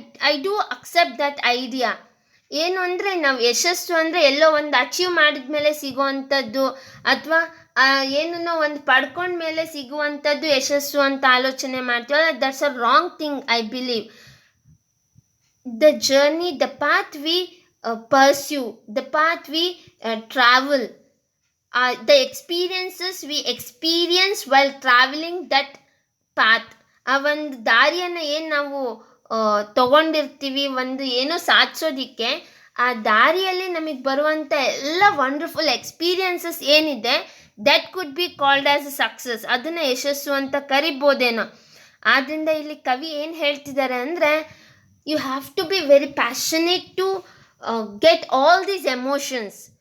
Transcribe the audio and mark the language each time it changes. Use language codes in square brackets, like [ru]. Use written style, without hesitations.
[en] I do accept that idea. [kn] ಏನು ಅಂದರೆ, ನಾವು ಯಶಸ್ಸು ಅಂದರೆ ಎಲ್ಲೋ ಒಂದು ಅಚೀವ್ ಮಾಡಿದ ಮೇಲೆ ಸಿಗುವಂಥದ್ದು ಅಥವಾ ಏನನ್ನೋ ಒಂದು ಪಡ್ಕೊಂಡ ಮೇಲೆ ಸಿಗುವಂಥದ್ದು ಯಶಸ್ಸು ಅಂತ ಆಲೋಚನೆ ಮಾಡ್ತೀವಲ್ಲ, [en] That's a wrong thing I believe. The journey, the path we pursue, the path we travel, the experiences we experience while traveling that path. [kn] ಆ ಒಂದು ದಾರಿಯನ್ನು ಏನು ನಾವು ತಗೊಂಡಿರ್ತೀವಿ ಒಂದು ಏನೋ ಸಾಧಿಸೋದಿಕ್ಕೆ, ಆ ದಾರಿಯಲ್ಲಿ ನಮಗೆ ಬರುವಂಥ ಎಲ್ಲ ವಂಡರ್ಫುಲ್ ಎಕ್ಸ್ಪೀರಿಯನ್ಸಸ್ ಏನಿದೆ, [en] That could be called as a success. [kn] ಅದನ್ನು ಯಶಸ್ಸು ಅಂತ ಕರಿಬೋದೇನೋ. ಆದ್ದರಿಂದ ಇಲ್ಲಿ ಕವಿ ಏನು ಹೇಳ್ತಿದ್ದಾರೆ ಅಂದರೆ, [en] You have to be very passionate to get all these emotions.